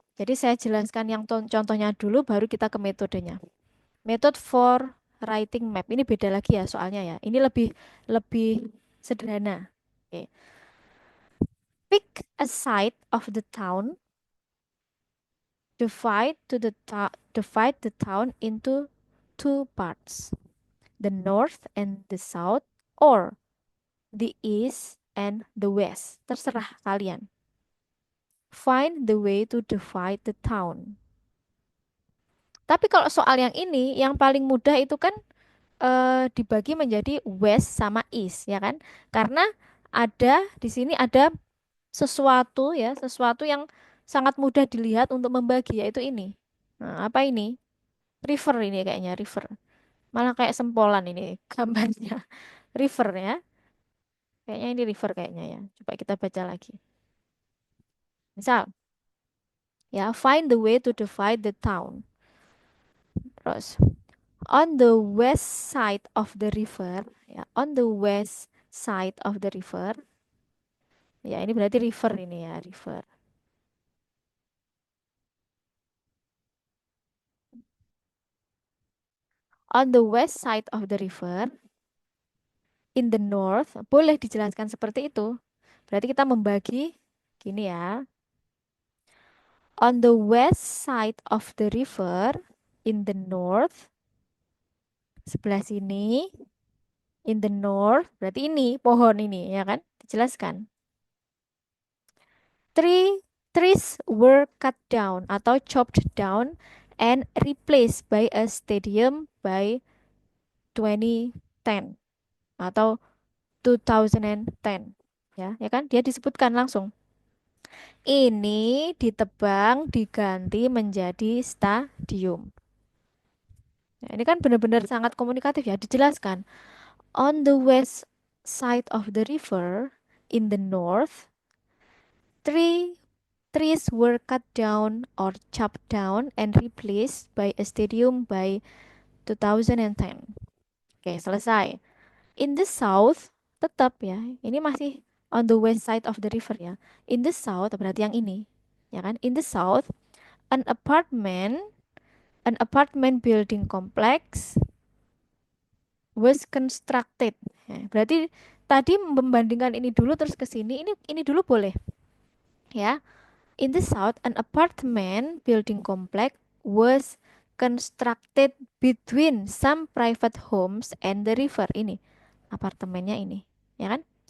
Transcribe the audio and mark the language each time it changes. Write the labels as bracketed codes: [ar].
[id] Jadi saya jelaskan yang contohnya dulu baru kita ke metodenya. [en] Method for writing map. [id] Ini beda lagi ya soalnya ya. Ini lebih lebih sederhana. Oke. [en] Pick a side of the town, divide the town into two parts, the north and the south, or the east and the west. [id] Terserah kalian. [en] Find the way to divide the town. [id] Tapi kalau soal yang ini, yang paling mudah itu kan dibagi menjadi west sama east, ya kan? Karena di sini ada sesuatu yang sangat mudah dilihat untuk membagi, yaitu ini. Nah, apa ini? River ini kayaknya, river. Malah kayak sempolan ini gambarnya. River ya. Kayaknya ini river kayaknya ya. Coba kita baca lagi. Misal, ya, [en] find the way to divide the town. Terus, on the west side of the river, ya, on the west side of the river, [id] ya ini berarti river ini ya, [en] river. On the west side of the river, in the north, [id] boleh dijelaskan seperti itu. Berarti kita membagi gini ya. [en] On the west side of the river, in the north, [id] sebelah sini, in the north, berarti ini pohon ini ya kan? Dijelaskan. [en] Three trees were cut down atau chopped down and replaced by a stadium by 2010 atau 2010. [id] Ya kan? Dia disebutkan langsung. Ini ditebang diganti menjadi stadium. Nah, ini kan benar-benar sangat komunikatif ya, dijelaskan. [en] On the west side of the river, in the north, three trees were cut down or chopped down and replaced by a stadium by 2010. [id] Oke, selesai. [en] In the south, [id] tetap ya, ini masih [en] on the west side of the river ya. In the south, [id] berarti yang ini, ya kan? [en] In the south, an apartment, an apartment building complex was constructed. [id] Ya, berarti tadi membandingkan ini dulu terus ke sini, ini dulu boleh ya. [en] In the south, an apartment building complex was constructed between some private homes and the river. [id] Ini apartemennya ini, ya kan?